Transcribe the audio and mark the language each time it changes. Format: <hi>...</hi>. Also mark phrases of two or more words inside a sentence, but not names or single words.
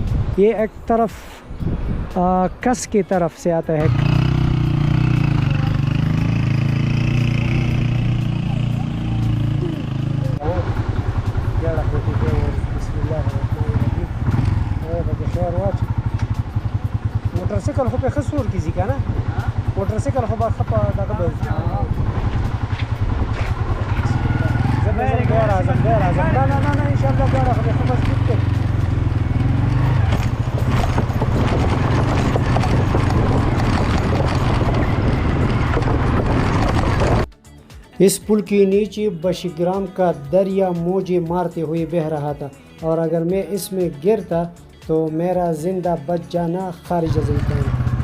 <ur>یہ ایک طرف کس کی طرف سے آتا ہے۔</ur> <ps>موٹر سائیکل خو په خسور کې ځي کنه، موټر سایکل خو به خپه دغه به زه بیا راځم نه</ps> <ar>ان شاء الله</ar> <ps>بیا راځم خو مضبوط دی۔</ps> <ur>اس پل کے نیچے بشیگرام کا دریا موجیں مارتے ہوئے بہہ رہا تھا، اور اگر میں اس میں گرتا تو میرا زندہ بچ جانا خارج از امکان تھا۔</ur>